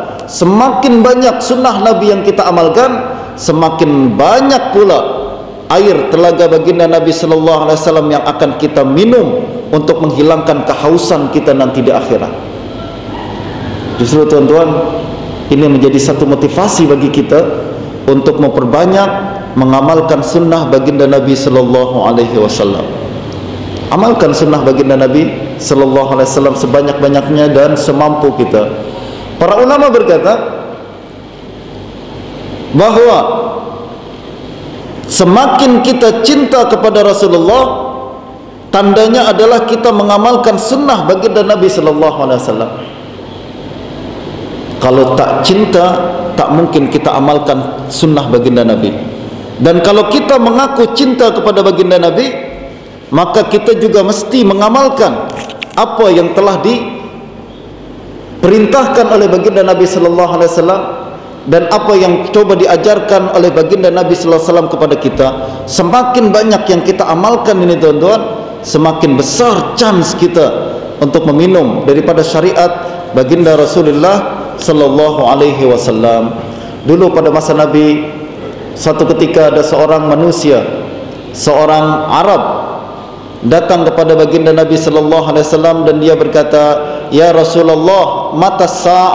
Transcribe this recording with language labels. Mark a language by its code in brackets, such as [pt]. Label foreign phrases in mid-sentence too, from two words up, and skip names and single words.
[ms] Semakin banyak sunnah Nabi yang kita amalkan, semakin banyak pula air telaga baginda Nabi [ar] صلى الله عليه وسلم [ms] yang akan kita minum untuk menghilangkan kehausan kita nanti di akhirat. Justru tuan-tuan, ini menjadi satu motivasi bagi kita untuk memperbanyak mengamalkan sunnah baginda Nabi [ar] صلى الله عليه وسلم. [ms] Amalkan sunnah baginda Nabi [ar] صلى الله عليه وسلم [ms] sebanyak-banyaknya dan semampu kita. Para ulama berkata bahwa semakin kita cinta kepada Rasulullah, tandanya adalah kita mengamalkan sunnah baginda Nabi [ar] صلى الله عليه وسلم. [ms] Kalau tak cinta, tak mungkin kita amalkan sunnah baginda Nabi. Dan kalau kita mengaku cinta kepada baginda Nabi, maka kita juga mesti mengamalkan apa yang telah diperintahkan oleh baginda Nabi [ar] صلى الله عليه وسلم [ms] dan apa yang coba diajarkan oleh baginda Nabi [ar] صلى الله عليه وسلم [ms] kepada kita. Semakin banyak yang kita amalkan ini tuan-tuan, semakin besar chance kita untuk meminum daripada syariat baginda Rasulullah [ar] صلى الله عليه وسلم. [ms] Dulu pada masa Nabi, satu ketika ada seorang manusia, seorang Arab datang kepada baginda Nabi [ar] صلى الله عليه وسلم [ms] dan dia berkata, [ar] "يا رسول الله، متى الساعة?"